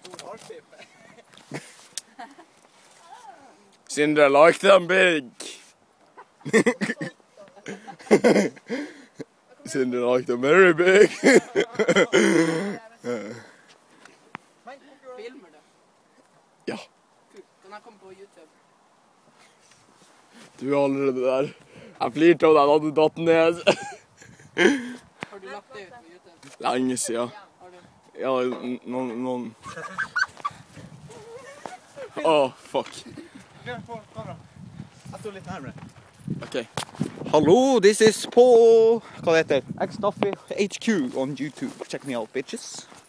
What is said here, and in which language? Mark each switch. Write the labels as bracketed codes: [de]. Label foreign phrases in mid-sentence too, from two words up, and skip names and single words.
[en] Sindre like them big. Sindre like them very big. [no] Filmer det? Ja. Kan han komme på YouTube? Du er allerede der. Jeg flirte av deg da du datt ned. Har du lagt det ut på YouTube? Lenge siden. Har du? Ja, noen... Åh, fuck. Jeg står litt nærmere. Ok. Hallo, [en] this is [no] på... Hva det heter? [en] X-Stuffy HQ on YouTube. Check me out, bitches.